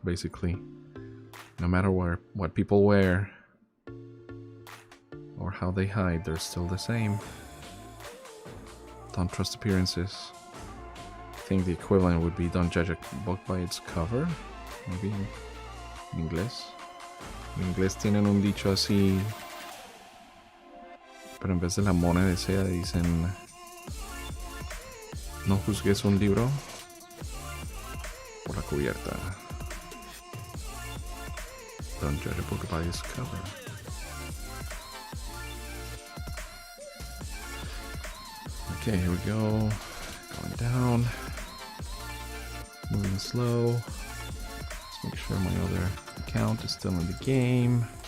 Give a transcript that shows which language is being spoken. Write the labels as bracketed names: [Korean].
[English] Basically, no matter what people wear or how they hide, they're still the same. Don't trust appearances. I think the equivalent would be don't judge a book by its cover. Maybe [Spanish] en inglés. En inglés tienen un dicho así, pero en vez de la mona de seda dicen: no juzgues un libro por la cubierta. [English] Don't judge a book by its cover. Okay, here we go. Going down. Moving slow. Let's make sure my other account is still in the game.